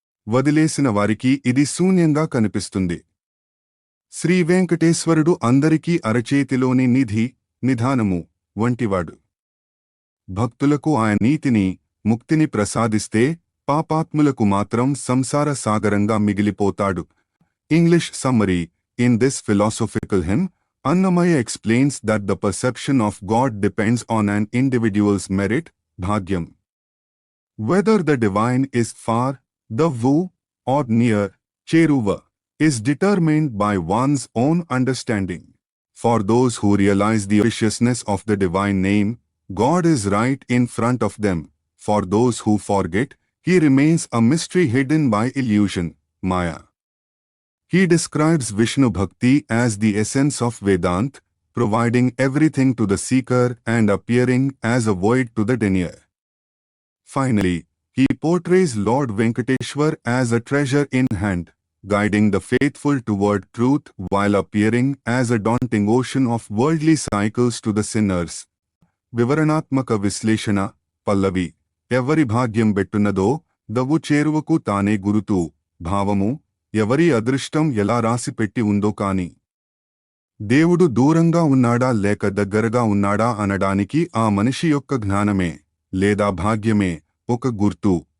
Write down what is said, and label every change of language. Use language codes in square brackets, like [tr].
[te] వదిలేసిన వారికి ఇది శూన్యంగా కనిపిస్తుంది. శ్రీవేంకటేశ్వరుడు అందరికీ అరచేతిలోని నిధి, నిధానము వంటివాడు. భక్తులకు ఆయన నీతిని, ముక్తిని ప్రసాదిస్తే పాపాత్ములకు మాత్రం సంసార సాగరంగా మిగిలిపోతాడు. [en] English summary: in this philosophical hymn, Annamaya explains that the perception of God depends on an individual's merit, bhagyam. Whether the divine is far, davvu, or near, cheruva, is determined by one's own understanding. For those who realize the preciousness of the divine name, God is right in front of them. For those who forget, he remains a mystery hidden by illusion, maya. He describes Vishnu Bhakti as the essence of Vedant, providing everything to the seeker and appearing as a void to the denier. Finally, he portrays Lord Venkateshwar as a treasure in hand, guiding the faithful toward truth while appearing as a daunting ocean of worldly cycles to the sinners. [te] వివరణాత్మక విశ్లేషణ: పల్లవి: ఎవరి భాగ్యం బెట్టున్నదో దవ్వు చేరువకు తానే గురుతూ. భావము: ఎవరి అదృష్టం ఎలా రాసిపెట్టి ఉందో కాని దేవుడు దూరంగా ఉన్నాడా లేక దగ్గరగా ఉన్నాడా అనడానికి ఆ మనిషి యొక్క జ్ఞానమే లేదా భాగ్యమే ఒక గురుతు.